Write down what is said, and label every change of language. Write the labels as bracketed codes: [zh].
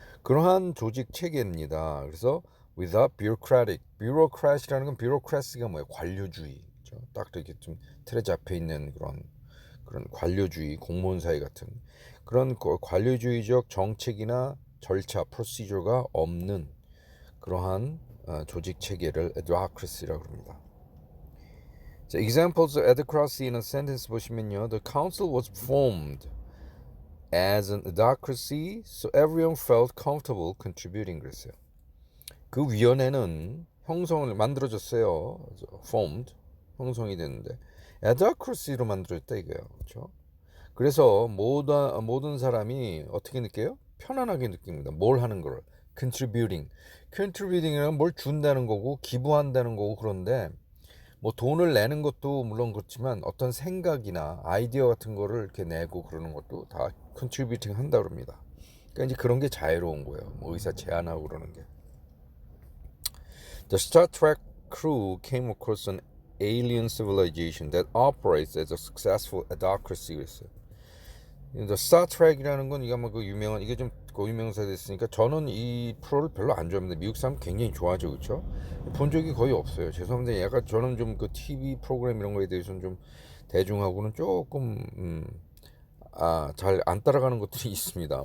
[ko] 그러한 조직 체계입니다. 그래서 without bureaucracy라는 건, bureaucracy가 뭐예요? 관료주의. 그렇죠? 딱 이렇게 좀 틀에 잡혀 있는 그런 관료주의, 공무원 사회 같은 그런 관료주의적 정책이나 절차, 프로시저가 없는 그러한 조직 체계를 adhocracy라고 합니다. 자, [en] examples of adhocracy in a sentence [ko] 보시면요. [en] The council was formed as an adhocracy, so everyone felt comfortable contributing. [ko] 그랬어요. 그 위원회는 형성을 만들어졌어요. formed, 형성이 됐는데 adhocracy로 만들어졌다 이거예요. 그렇죠? 그래서 모든 사람이 어떻게 느껴요? 편안하게 느낍니다. 뭘 하는 걸. contributing이란 뭘 준다는 거고 기부한다는 거고, 그런데 뭐 돈을 내는 것도 물론 그렇지만 어떤 생각이나 아이디어 같은 거를 이렇게 내고 그러는 것도 다 컨트리뷰팅 한다 그럽니다. 그러니까 이제 그런 게 자유로운 거예요. 뭐 의사 제안하고 그러는 게. [en] The Star Trek crew came across an alien civilization that operates as a successful adhocracy. [ko] 그랬어요. The Star Trek이라는 건 이게 뭐 그 유명한, 이게 좀 고유명사 됐으니까 저는 이 프로를 별로 안 좋아합니다. 미국 사람 굉장히 좋아하죠, 그렇죠? 본 적이 거의 없어요. 죄송합니다. 약간 저는 좀 그 TV 프로그램 이런 거에 대해서는 좀 대중하고는 조금 잘 안 따라가는 것들이 있습니다.